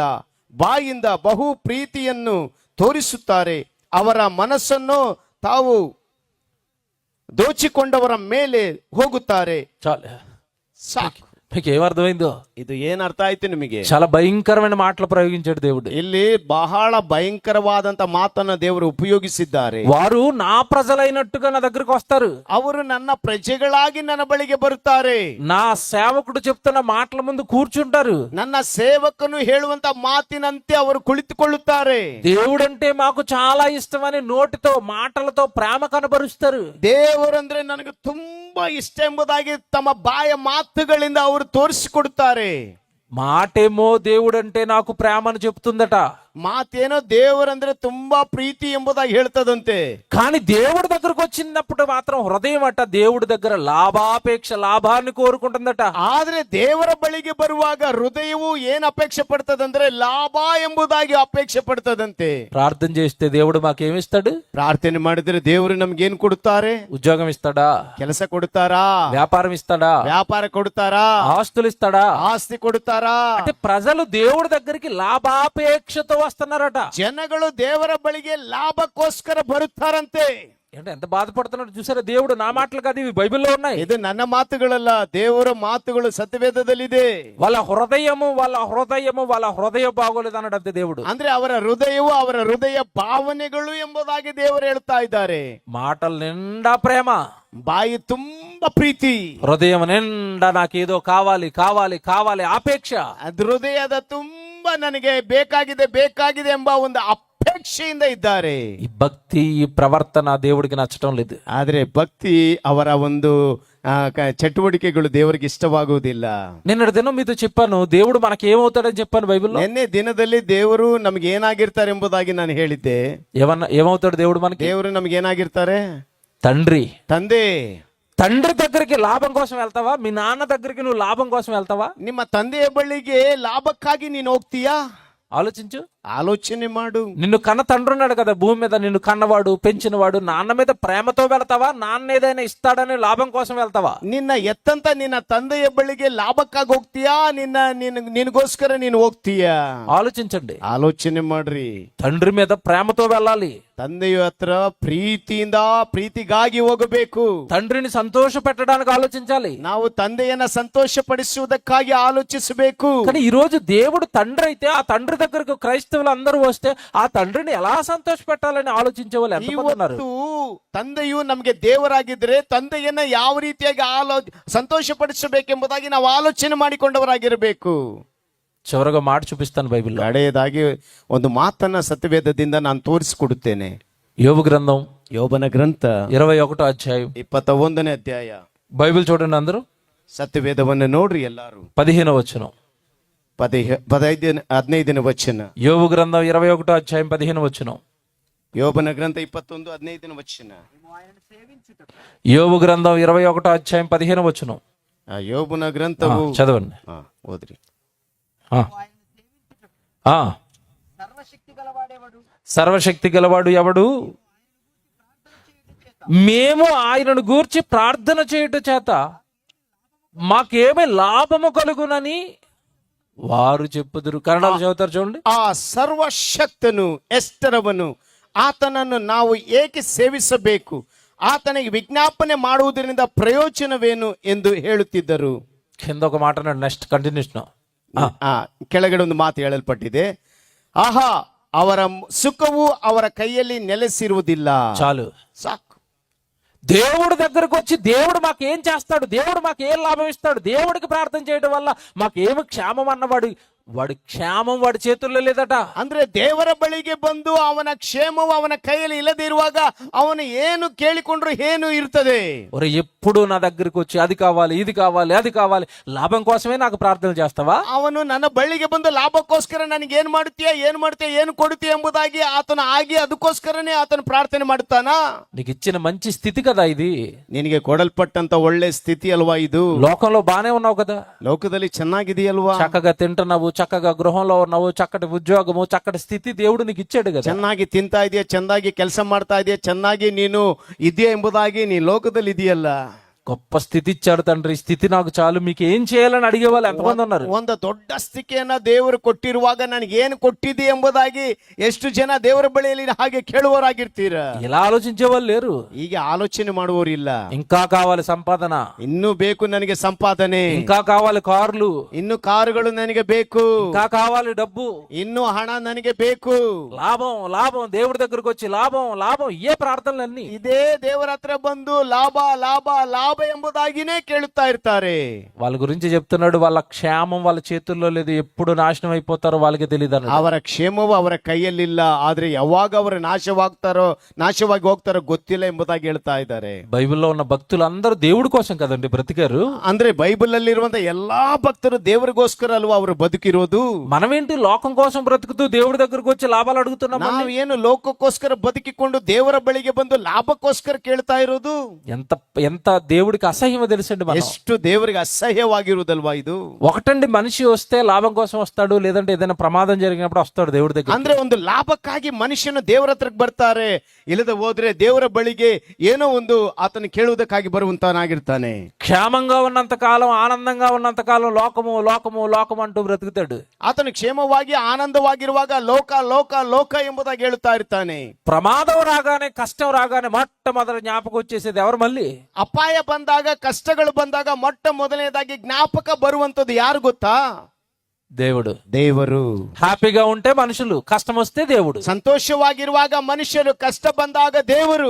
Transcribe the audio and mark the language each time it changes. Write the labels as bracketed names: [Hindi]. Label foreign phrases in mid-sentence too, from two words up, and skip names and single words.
[Kannada] ಬಾಯಿಂದ ಬಹು ಪ್ರೀತಿಯನ್ನು ತೋರಿಸುತ್ತಾರೆ. ಅವರ ಮನಸ್ಸನ್ನು ತಾವು ದೋಚಿಕೊಂಡವರ ಮೇಲೆ ಹೋಗುತ್ತಾರೆ. [Telugu] చాలు. [Kannada] ಸಾಕು. [Telugu] మీకు ఏమర్థమైందో? [Kannada] ಇದು ಏನ್ ಅರ್ಥ ಆಯ್ತು ನಿಮಗೆ? [Telugu] చాలా భయంకరమైన మాటలు ప్రయోగించాడు దేవుడు. [Kannada] ಇಲ್ಲಿ ಬಹಳ ಭಯಂಕರವಾದಂತ ಮಾತನ್ನ ದೇವರು ಉಪಯೋಗಿಸಿದ್ದಾರೆ. [Telugu] వారు నా ప్రజలైనట్టుగా నా దగ్గరకు వస్తారు. [Kannada] ಅವರು ನನ್ನ ಪ್ರಜೆಗಳಾಗಿ ನನ್ನ ಬಳಿಗೆ ಬರುತ್ತಾರೆ. [Telugu] నా సేవకుడు చెప్తున్న మాటల ముందు కూర్చుంటారు. [Kannada] ನನ್ನ ಸೇವಕನು ಹೇಳುವಂತ ಮಾತಿನಂತೆ ಅವರು ಕುಳಿತುಕೊಳ್ಳುತ್ತಾರೆ. [Telugu] దేవుడంటే మాకు చాలా ఇష్టమని నోటితో మాటలతో ప్రేమ కనబరుస్తారు. [Kannada] ದೇವರಂದ್ರೆ ನನಗೆ ತುಂಬಾ ಇಷ್ಟ ಎಂಬುದಾಗಿ ತಮ್ಮ ಬಾಯ ಮಾತುಗಳಿಂದ ಅವರು ತೋರಿಸಿಕೊಡುತ್ತಾರೆ. [Telugu] మాటేమో దేవుడంటే నాకు ప్రేమను చెప్తుందట, [Kannada] ಮಾತೇನೋ ದೇವರಂದ್ರೆ ತುಂಬಾ ಪ್ರೀತಿ ಎಂಬುದಾಗಿ ಹೇಳ್ತದಂತೆ. [Telugu] కానీ దేవుడి దగ్గరకు వచ్చినప్పుడు మాత్రం హృదయం అట దేవుడి దగ్గర లాభాపేక్ష, లాభాన్ని కోరుకుంటుందట. [Kannada] ಆದ್ರೆ ದೇವರ ಬಳಿಗೆ ಬರುವಾಗ ಹೃದಯವು ಏನ್ ಅಪೇಕ್ಷೆ ಪಡ್ತದಂದ್ರೆ ಲಾಭ ಎಂಬುದಾಗಿ ಅಪೇಕ್ಷೆ ಪಡ್ತದಂತೆ. [Telugu] ప్రార్థన చేస్తే దేవుడు మాకేమిస్తాడు? [Kannada] ಪ್ರಾರ್ಥನೆ ಮಾಡಿದ್ರೆ ದೇವರು ನಮ್ಗೆ ಏನ್ ಕೊಡುತ್ತಾರೆ? [Telugu] ఉద్యోగం ఇస్తాడా? [Kannada] ಕೆಲಸ ಕೊಡುತ್ತಾರಾ? [Telugu] వ్యాపారం ఇస్తాడా? [Kannada] ವ್ಯಾಪಾರ ಕೊಡುತ್ತಾರಾ? [Telugu] ఆస్తులు ఇస్తాడా? [Kannada] ಆಸ್ತಿ ಕೊಡುತ್ತಾರಾ? [Telugu] అంటే ప్రజలు దేవుడి దగ్గరికి లాభాపేక్షతో వస్తున్నారట. [Kannada] ಜನಗಳು ದೇವರ ಬಳಿಗೆ ಲಾಭಕ್ಕೋಸ್ಕರ ಬರುತ್ತಾರಂತೆ. [Telugu] ఏంటంటే ఎంత బాధపడుతున్నాడు చూసారా? దేవుడు నా మాటలు కాదు, ఇవి బైబిల్లో ఉన్నాయి. [Kannada] ಇದು ನನ್ನ ಮಾತುಗಳಲ್ಲ, ದೇವರ ಮಾತುಗಳು ಸತ್ಯವೇದದಲ್ಲಿದೆ. [Telugu] వాళ్ళ హృదయ బాగోలేదు అన్నాడు అంతే దేవుడు. [Kannada] ಅಂದ್ರೆ ಅವರ ಹೃದಯವು ಅವರ ಹೃದಯ ಭಾವನೆಗಳು ಎಂಬುದಾಗಿ ದೇವರು ಹೇಳ್ತಾ ಇದ್ದಾರೆ. [Telugu] మాటల నిండా ప్రేమ, [Kannada] ಬಾಯಿ ತುಂಬಾ ಪ್ರೀತಿ, [Telugu] హృదయం నిండా నాకేదో కావాలి కావాలి కావాలి ಆಪೇಕ್ಷ. [Kannada] ಅದು ಹೃದಯದ ತುಂಬಾ ನನಗೆ ಬೇಕಾಗಿದೆ ಎಂಬ ಒಂದು ಅಪೇಕ್ಷೆಯಿಂದ ಇದ್ದಾರೆ. [Telugu] ఈ భక్తి, ఈ ప్రవర్తన దేవుడికి నచ్చటం లేదు. [Kannada] ಆದ್ರೆ ಭಕ್ತಿ, ಅವರ ಒಂದು ಚಟುವಟಿಕೆಗಳು ದೇವರಿಗೆ ಇಷ್ಟವಾಗುವುದಿಲ್ಲ. [Telugu] నిన్నటి దినం మీతో చెప్పాను, దేవుడు మనకి ఏమవుతాడని చెప్పాను బైబిల్లో. [Kannada] ನಿನ್ನೆ ದಿನದಲ್ಲಿ ದೇವರು ನಮ್ಗೆ ಏನಾಗಿರ್ತಾರೆ ಎಂಬುದಾಗಿ ನಾನು ಹೇಳಿದ್ದೆ. [Telugu] ఏమవుతాడు దేవుడు మనకి? [Kannada] ದೇವರು ನಮ್ಗೆ ಏನಾಗಿರ್ತಾರೆ? [Telugu] తండ్రి. [Kannada] ತಂದೆ. [Telugu] తండ్రి దగ్గరికి లాభం కోసం వెళ్తావా? మీ నాన్న దగ్గరికి నువ్వు లాభం కోసం వెళ్తావా? [Kannada] ನಿಮ್ಮ ತಂದೆಯ ಬಳಿಗೆ ಲಾಭಕ್ಕಾಗಿ ನೀನು ಹೋಗ್ತೀಯಾ? [Telugu] ఆలోచించు, [Kannada] ఆలోచನೆ ಮಾಡು. [Telugu] నిన్ను కన్న తండ్రి ఉన్నాడు కదా భూమి మీద, నిన్ను కన్నవాడు, పెంచినవాడు. నాన్న మీద ప్రేమతో వెళ్తావా? నాన్న ఏదైనా ఇస్తాడని లాభం కోసం వెళ్తావా? [Kannada] ನಿನ್ನ ಎತ್ತಂತ ನಿನ್ನ ತಂದೆಯ ಬಳಿಗೆ ಲಾಭಕ್ಕಾಗಿ ಹೋಗ್ತೀಯಾ? ನಿನಗೋಸ್ಕರ ನೀನು ಹೋಗ್ತೀಯಾ? [Telugu] ఆలోచించండి, [Kannada] ಆಲೋಚನೆ ಮಾಡ್ರಿ. [Telugu] తండ్రి మీద ప్రేమతో వెళ్ళాలి. [Kannada] ತಂದೆಯ ಹತ್ರ ಪ್ರೀತಿಗಾಗಿ ಹೋಗಬೇಕು. [Telugu] తండ్రిని సంతోష పెట్టడానికి ఆలోచించాలి. [Kannada] ನಾವು ತಂದೆಯನ್ನ ಸಂತೋಷ ಪಡಿಸುವುದಕ್ಕಾಗಿ ಆಲೋಚಿಸಬೇಕು. [Telugu] కానీ ఈ రోజు దేవుడు తండ్రి అయితే, ఆ తండ్రి దగ్గరకు క్రైస్తవులు అందరూ వస్తే ఆ తండ్రిని ఎలా సంతోష పెట్టాలని ఆలోచించే వాళ్ళు ఎంతమంది ఉన్నారు? [Kannada] ಇವತ್ತು ತಂದೆಯು ನಮಗೆ ದೇವರಾಗಿದ್ರೆ ತಂದೆಯನ್ನ ಯಾವ ರೀತಿಯಾಗಿ ಸಂತೋಷ ಪಡಿಸಬೇಕೆಂಬುದಾಗಿ ನಾವು ಆಲೋಚನೆ ಮಾಡಿಕೊಂಡವರಾಗಿರಬೇಕು. [Telugu] చివరగా మాట చూపిస్తాను బైబిల్లో. [Kannada] ಕಡೆಯದಾಗಿ ಒಂದು ಮಾತನ್ನ ಸತ್ಯವೇದದಿಂದ ನಾನು ತೋರಿಸಿಕೊಡುತ್ತೇನೆ. [Telugu] యోబు గ్రంథం [Kannada] ಯೋಬನ ಗ್ರಂಥ [Telugu] 21వ అధ్యాయం [Kannada] 21ನೇ ಅಧ್ಯಾಯ. [Telugu] బైబిల్ చూడండి అందరూ. [Kannada] ಸತ್ಯವೇದವನ್ನು ನೋಡ್ರಿ ಎಲ್ಲಾರು. [Telugu] 15వ వచనం. [Kannada] 15ನೇ ವಚನ. [Telugu] యోబు గ్రంథం 21వ అధ్యాయం 15వ వచనం. [Kannada] ಯೋಬನ ಗ್ರಂಥ 21:15ನೇ ವಚನ. [Telugu] యోబు గ్రంథం 21వ అధ్యాయం 15వ వచనం. [Kannada] ಯೋಬನ ಗ್ರಂಥವು [Telugu] చదవండి. [Kannada] ಓದ್ರಿ. [Telugu] సర్వశక్తి గలవాడు ఎవడు? మేము ఆయనను గూర్చి ప్రార్థన చేయుట చేత మాకేమి లాభము కలుగునని వారు చెప్పుదురు. కన్నడలో చదువుతారు చూడండి. [Kannada] ಆ ಸರ್ವಶಕ್ತನು ಎಷ್ಟರವನು, ಆತನನ್ನು ನಾವು ಏಕೆ ಸೇವಿಸಬೇಕು, ಆತನಿಗೆ ವಿಜ್ಞಾಪನೆ ಮಾಡುವುದರಿಂದ ಪ್ರಯೋಜನವೇನು ಎಂದು ಹೇಳುತ್ತಿದ್ದರು. [Telugu] కింద ఒక మాట [English] next continuation. [Kannada] ಕೆಳಗಡೆ ಒಂದು ಮಾತು ಹೇಳಲ್ಪಟ್ಟಿದೆ, ಆಹಾ ಅವರ ಸುಖವು ಅವರ ಕೈಯಲ್ಲಿ ನೆಲೆಸಿರುವುದಿಲ್ಲ. [Telugu] చాలు. [Kannada] ಸಾಕು. [Telugu] దేవుడి దగ్గరకు వచ్చి దేవుడు మాకు ఏం చేస్తాడు, దేవుడు మాకు ఏం లాభం ఇస్తాడు, దేవుడికి ప్రార్థన చేయడం వల్ల మాకు ఏమి క్షేమం అన్నవాడు వాడి క్షేమం వాడి చేతుల్లో లేదట. [Kannada] ಅಂದ್ರೆ ದೇವರ ಬಳಿಗೆ ಬಂದು ಅವನ ಕ್ಷೇಮವು ಅವನ ಕೈಯಲ್ಲಿ ಇಲ್ಲದೆ ಇರುವಾಗ ಅವನು ಏನು ಕೇಳಿಕೊಂಡ್ರು ಏನು ಇರ್ತದೆ. [Telugu] ఒరే ఎప్పుడు నా దగ్గరికి వచ్చి అది కావాలి ఇది కావాలి అది కావాలి లాభం కోసమే నాకు ప్రార్థన చేస్తావా? [Kannada] ಅವನು ನನ್ನ ಬಳಿಗೆ ಬಂದು ಲಾಭಕ್ಕೋಸ್ಕರ ನನಗೆ ಏನ್ ಮಾಡ್ತೀಯ ಏನು ಕೊಡುತ್ತೀಯ ಎಂಬುದಾಗಿ ಆತನು ಆಗಿ ಅದಕ್ಕೋಸ್ಕರನೇ ಆತನು ಪ್ರಾರ್ಥನೆ ಮಾಡುತ್ತಾನ. [Telugu] నీకు ఇచ్చిన మంచి స్థితి కదా ఇది. [Kannada] ನಿನಗೆ ಕೊಡಲ್ಪಟ್ಟಂತ ಒಳ್ಳೆ ಸ್ಥಿತಿ ಅಲ್ವಾ ಇದು. [Telugu] లోకంలో బానే ఉన్నావు కదా, [Kannada] ಲೋಕದಲ್ಲಿ ಚೆನ್ನಾಗಿದೆಯಲ್ವಾ, [Telugu] చక్కగా తింటున్నావు, చక్కగా గృహంలో ఉన్నావు, చక్కటి ఉద్యోగము, చక్కటి స్థితి దేవుడు నీకు ఇచ్చాడు కదా. [Kannada] ಚೆನ್ನಾಗಿ ತಿಂತಾ ಇದೆಯಾ, ಚೆನ್ನಾಗಿ ಕೆಲಸ ಮಾಡ್ತಾ ಇದೆಯಾ, ಚೆನ್ನಾಗಿ ನೀನು ಇದೆಯಾ ಎಂಬುದಾಗಿ ನೀ ಲೋಕದಲ್ಲಿ ಇದೆಯಲ್ಲ. [Telugu] గొప్ప స్థితి ఇచ్చాడు తండ్రి, ఈ స్థితి నాకు చాలు, మీకు ఏం చేయాలని అడిగే వాళ్ళు ఎంతమంది ఉన్నారు? [Kannada] ಒಂದು ದೊಡ್ಡ ಸ್ಥಿತಿಯನ್ನ ದೇವರು ಕೊಟ್ಟಿರುವಾಗ ನನಗೆ ಏನು ಕೊಟ್ಟಿದೆ ಎಂಬುದಾಗಿ ಎಷ್ಟು ಜನ ದೇವರ ಬಳಿಯಲ್ಲಿ ಹಾಗೆ ಕೇಳುವವರಾಗಿರ್ತೀರ? [Telugu] ఇలా ఆలోచించే వాళ్ళు లేరు. [Kannada] ಹೀಗೆ ಆಲೋಚನೆ ಮಾಡುವವರಿಲ್ಲ. [Telugu] ఇంకా కావాలి సంపాదన, [Kannada] ಇನ್ನೂ ಬೇಕು ನನಗೆ ಸಂಪಾದನೆ, [Telugu] ఇంకా కావాలి కార్లు, [Kannada] ಇನ್ನು ಕಾರುಗಳು ನನಗೆ ಬೇಕು, [Telugu] ఇంకా కావాలి డబ్బు, [Kannada] ಇನ್ನು ಹಣ ನನಗೆ ಬೇಕು, [Telugu] లాభం లాభం, దేవుడి దగ్గరకు వచ్చి లాభం లాభం, ఏ ప్రార్థనలన్నీ [Kannada] ಇದೇ ದೇವರ ಹತ್ರ ಬಂದು ಲಾಭ ಲಾಭ ಲಾಭ ಎಂಬುದಾಗಿನೇ ಕೇಳುತ್ತಾ ಇರ್ತಾರೆ. [Telugu] వాళ్ళ గురించి చెప్తున్నాడు, వాళ్ళ క్షేమం వాళ్ళ చేతుల్లో లేదు, ఎప్పుడు నాశనం అయిపోతారో వాళ్ళకి తెలియదు అన్నాడు. [Kannada] ಅವರ ಕ್ಷೇಮವು ಅವರ ಕೈಯಲ್ಲಿಲ್ಲ, ಆದ್ರೆ ಯಾವಾಗ ಅವರು ನಾಶವಾಗಿ ಹೋಗ್ತಾರೋ ಗೊತ್ತಿಲ್ಲ ಎಂಬುದಾಗಿ ಹೇಳ್ತಾ ಇದ್ದಾರೆ. [Telugu] బైబిల్లో ఉన్న భక్తులందరూ దేవుడి కోసం కదండి బ్రతికారు. [Kannada] ಅಂದ್ರೆ ಬೈಬಲ್ ಅಲ್ಲಿ ಇರುವಂತ ಎಲ್ಲಾ ಭಕ್ತರು ದೇವರಿಗೋಸ್ಕರ ಅಲ್ವಾ ಅವರು ಬದುಕಿರೋದು. [Telugu] మనమేంటి లోకం కోసం బ్రతుకుతూ దేవుడి దగ్గరకు వచ్చి లాభాలు అడుగుతున్నాం? [Kannada] ನಾವು ಏನು ಲೋಕಕ್ಕೋಸ್ಕರ ಬದುಕಿಕೊಂಡು ದೇವರ ಬಳಿಗೆ ಬಂದು ಲಾಭಕ್ಕೋಸ್ಕರ ಕೇಳ್ತಾ ಇರೋದು? [Telugu] ఎంత ఎంత దేవుడికి అసహ్యమో తెలుసండి. మనం [Kannada] ಎಷ್ಟು ದೇವರಿಗೆ ಅಸಹ್ಯವಾಗಿರುವುದಲ್ವಾ ಇದು. [Telugu] ఒకటండి, మనిషి వస్తే లాభం కోసం వస్తాడు, లేదంటే ఏదైనా ప్రమాదం జరిగినప్పుడు వస్తాడు దేవుడి దగ్గర. [Kannada] ಅಂದ್ರೆ ಒಂದು ಲಾಭಕ್ಕಾಗಿ ಮನುಷ್ಯನು ದೇವರ ಹತ್ರಕ್ಕೆ ಬರ್ತಾರೆ, ಇಲ್ಲದೆ ಹೋದ್ರೆ ದೇವರ ಬಳಿಗೆ ಏನೋ ಒಂದು ಆತನ ಕೇಳುವುದಕ್ಕಾಗಿ ಬರುವಂತನಾಗಿರ್ತಾನೆ. [Telugu] క్షేమంగా ఉన్నంత కాలం, ఆనందంగా ఉన్నంత కాలం లోకము లోకము లోకం అంటూ బ్రతుకుతాడు. [Kannada] ಆತನು ಕ್ಷೇಮವಾಗಿ ಆನಂದವಾಗಿರುವಾಗ ಲೋಕ ಲೋಕ ಲೋಕ ಎಂಬುದಾಗಿ ಹೇಳುತ್ತಾ ಇರ್ತಾನೆ. [Telugu] ప్రమాదం రాగానే, కష్టం రాగానే మొట్టమొదటి జ్ఞాపకం వచ్చేసేది ఎవరు? మళ్ళీ [Kannada] ಅಪಾಯ ಬಂದಾಗ, ಕಷ್ಟಗಳು ಬಂದಾಗ ಮೊಟ್ಟ ಮೊದಲನೇದಾಗಿ ಜ್ಞಾಪಕ ಬರುವಂತದ್ದು ಯಾರು ಗೊತ್ತಾ? [Telugu] దేవుడు. [Kannada] ದೇವರು. [Telugu] హ్యాపీగా ఉంటే మనుషులు, కష్టం వస్తే దేవుడు. [Kannada] ಸಂತೋಷವಾಗಿರುವಾಗ ಮನುಷ್ಯರು, ಕಷ್ಟ ಬಂದಾಗ ದೇವರು.